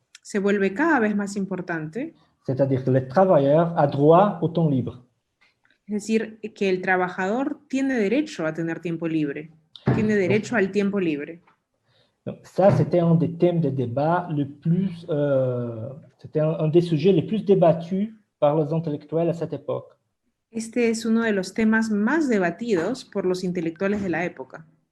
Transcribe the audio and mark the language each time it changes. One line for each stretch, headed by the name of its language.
Spanish: se vuelve cada vez más importante,
French: c'est-à-dire que le travailleur a droit au temps libre.
Spanish: es decir, que el trabajador tiene derecho a tener tiempo libre, tiene derecho al tiempo libre.
French: Donc, ça, c'était un des thèmes de débat le plus, c'était un des sujets les plus débattus par les intellectuels à cette époque.
Spanish: Este es uno de los temas más debatidos por los intelectuales de la época.